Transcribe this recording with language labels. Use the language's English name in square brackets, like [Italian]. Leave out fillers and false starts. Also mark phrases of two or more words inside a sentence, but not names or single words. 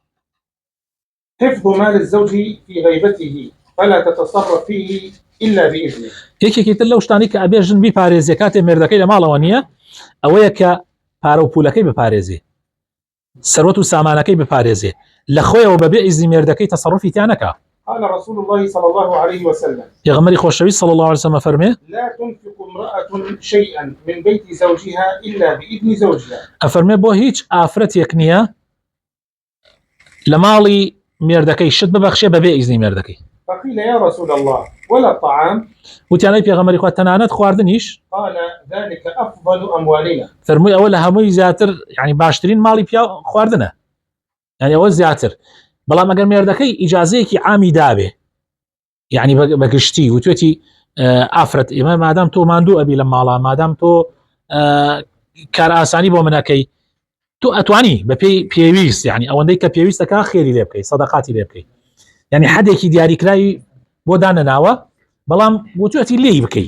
[Arabic] حفظ مال الزوج في غيبته فلا تتصرف فيه إلا بإذنه. [Central Kurdish] یەکێکی تر لەو شتانی کە ئەبێ ژن بیپارێزێ کاتێ مێردەکەی لە ماڵەوە نییە، ئەوەیە کە پارە و پولەکەی بپارێزێ، سەرۆت و سامانەکەی بپارێزێ، لە خۆیەوە بەبێ ئیزنی مێردەکەی تەسەڕوفی تیا نەکا. [Arabic] قال رسول الله صلى الله عليه وسلم: [Central Kurdish] پێغەمبەری خۆشەویست [Arabic] صلى الله عليه وسلم [Central Kurdish] فەرمێ: [Arabic] لا تنفق امرأة شيئا من بيت زوجها إلا بإذن زوجها. [Central Kurdish] ئەفەرمێ بۆ هیچ ئافرەتێک نییە لە ماڵی مێردەکەی شت ببەخشێ بەبێ ئیزنی مێردەکەی. [Arabic] فقيل: يا رسول الله ولا الطعام؟ [Central Kurdish] وتیانەی پێغەمبەری خوا تەنانەت خواردنیش؟ [Arabic] قال: ذلك أفضل أموالنا. [Central Kurdish] فەرمووی ئەوە لە هەمووی زیاتر، یعنی باشترین ماڵی پیا خواردنە، یعنی ئەوە زیاتر. بەڵام ئەگەر مێردەکەی ئیجازەیەکی عامی دابێ، یعنی بەگشتی وتوێتی ئافرەت ئێمە مادام تۆ ماندوو ئەبی لە ماڵا، مادام تۆ کار ئاسانی بۆ منەکەی، تۆ ئەتوانی بە پێی پێویست، یعنی ئەوەندەی کە پێویستەکە خێری لێ بکەی، سەدەقاتی لێ بکەی، یعنی حدێکی دیاریکراوی بۆ دانەناوە، بەڵام وتوێتی لێی بکەی.